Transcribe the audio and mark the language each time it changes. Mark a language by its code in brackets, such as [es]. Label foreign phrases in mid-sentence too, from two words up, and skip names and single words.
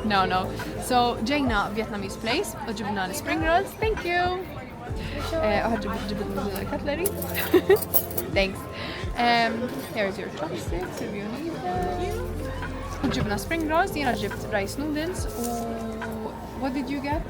[mt] No. So, ġejna [en] Vietnamese place, [mt] u ġibna l- [en] spring rolls. Thank you. [mt] Ġibna cutlery. Thanks. [en] Here's your chopsticks if you need them. [mt] Ġibna [en] spring rolls, [mt] jena ġibt [en] rice noodles [mt] u [en] what did you get?